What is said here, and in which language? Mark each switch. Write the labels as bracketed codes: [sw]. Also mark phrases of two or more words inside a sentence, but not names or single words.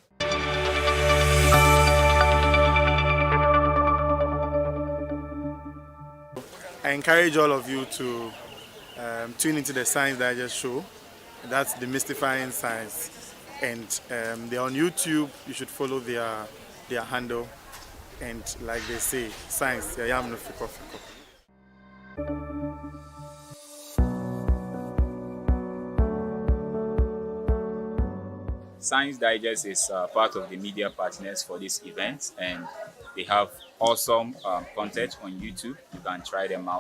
[en] I encourage all of you to tune into the Science Digest Show. That's Demystifying Science, and they're on YouTube. You should follow their handle. And like they say, science, yam no fiko fiko. Science Digest is part of the media partners for this event, and they have awesome content on YouTube. You can try them out.